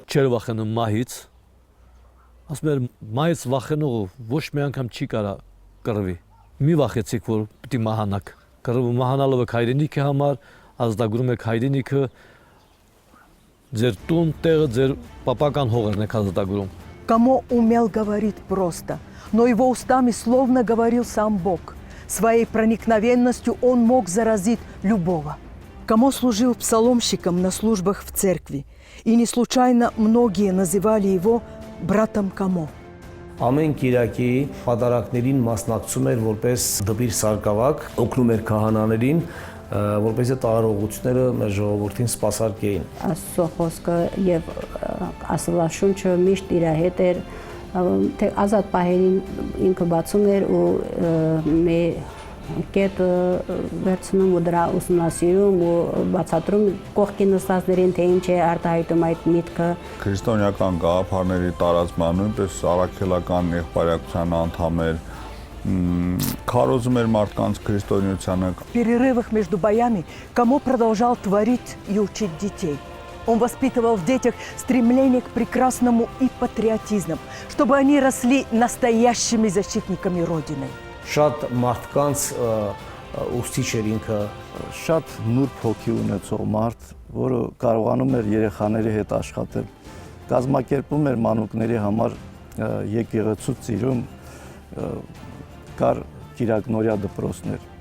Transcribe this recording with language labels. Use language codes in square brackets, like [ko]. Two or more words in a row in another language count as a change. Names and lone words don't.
[hy] Չեր վախենում մահից, ասում էր մահից վախենողը ոչ մի անգամ չի կարա կռվի։ Մի վախեցիք, որ պիտի մահանաք։ Կռվը մահանալով եք հայրենիքի համար, ազատագրում եք հայրենիքը, ձեր տուն տեղը, ձեր պապական հողերն եք ազատագրում։ [ru] Камо умел говорить просто, но его устами словно говорил сам Бог. Своей проникновенностью он мог заразить любого. Камо служил псаломщиком на службах в церкви, и не случайно многие называли его братом Камо. [hy] Ամեն Կիրակի պատարակներին մասնակցում էր որպես դպիր սարկավակ, օգնում էր քահանաներին, որպեսզի տարողությունները մեր ժողովրդին սպասարկեին։ Աստծո խոսքը եւ Աստվածաշունչը միշտ իր հետ էր, թե ազատ պահերին ինքը բացում էր ու մեր կետը վերցնում ու դրա ուսումնասիրում ու բացատրում կողքի նստածներին, թե ինչ է արտահայտում այդ միտքը։ Քրիստոնեական գաղափարների տարածման նույնպես առաքելական եղբայրակցության անդամ էր, քարոզում էր մարդկանց քրիստոնեությանը։ [ru] В перерывах между боями Камо продолжал творить и учить детей. Он воспитывал в детях стремление к прекрасному и патриотизм, чтобы они росли настоящими защитниками Родины. [hy] Շատ մարդկանց ուսուցիչ էր ինքը, Շատ նուրբ հոգի ունեցող մարդ, որը կարողանում էր երեխաների հետ աշխատել, կազմակերպում էր մանուկների համար եկեղեցու ծիրում, կար Կիրակնորյա դպրոցներ